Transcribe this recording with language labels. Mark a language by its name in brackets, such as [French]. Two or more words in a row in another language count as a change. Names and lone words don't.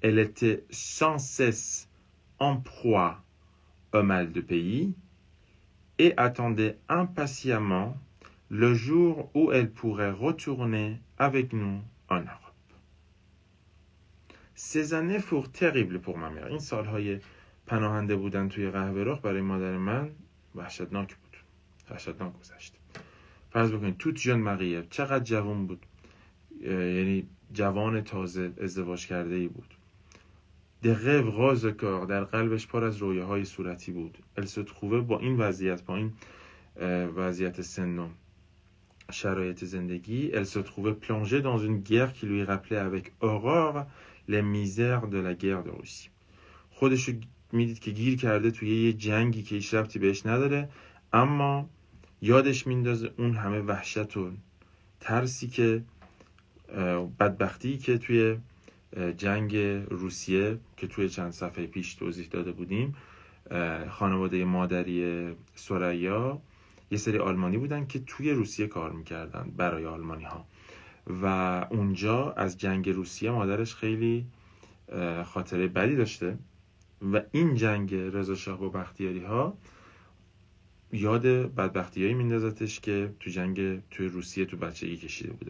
[French] elle était sans cesse en proie au mal de pays et attendait impatiemment le jour où elle pourrait retourner avec nous en Europe. Ces années furent terribles pour ma mère. [Persian] این سالهای پناهنده بودن توی قهوه‌رخ برای مادر من وحشتناک بود. وحشتناک گذشت. فرض بکنید توت جان مقیه چقدر جوان بود. یعنی جوان تازه ازدواج کرده ای بود. [French] des rêves roses au cœur [Persian] در قلبش پر از رویاهای صورتی بود. [French] elle se trouvait [Persian] با این وضعیت با این وضعیت سن و شرایط زندگی [French] elle se trouvait plongée dans une guerre qui lui rappelait avec horreur les misères de la guerre de Russie. [Persian] خودش رو میدید که گیر کرده توی یه جنگی که هیچ ربطی بهش نداره اما یادش میندازه اون همه وحشت و ترسی که بدبختی که توی جنگ روسیه که توی چند صفحه پیش توضیح داده بودیم خانواده مادری ثریا یه سری آلمانی بودن که توی روسیه کار میکردن برای آلمانی ها و اونجا از جنگ روسیه مادرش خیلی خاطره بدی داشته و این جنگ رضا شاه با بختیاری ها یاد بدبختیایی میندازتش که تو جنگ توی روسیه تو بچگی کشیده بوده.